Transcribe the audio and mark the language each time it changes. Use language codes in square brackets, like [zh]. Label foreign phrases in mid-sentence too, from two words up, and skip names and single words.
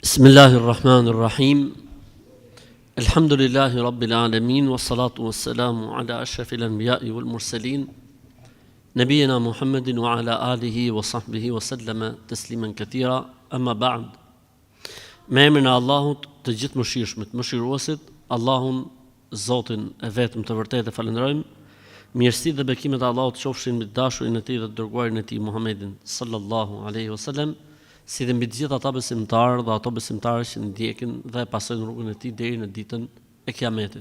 [ar] بسم الله الرحمن الرحيم الحمد لله رب العالمين. والصلاة والسلام على أشرف الأنبياء والمرسلين. نبينا محمد وعلى آله وصحبه وسلم تسليما كثيرا أما بعد. [sq] Me emrin e Allahut të gjithë mëshirshmit, mëshiruesit, Allahun, Zotin e vetëm të vërtetë e falenderojmë. Mirësi dhe bekimet e Allahut qofshin mbi dashurin e tij dhe të dërguarin e tij Muhammedin [ar] صلى الله عليه وسلم, [sq] si dhe mbi të gjithë ata besimtarë dhe ato besimtarë që ndjekin dhe pasojnë rrugën e tij deri në ditën e Kiametit.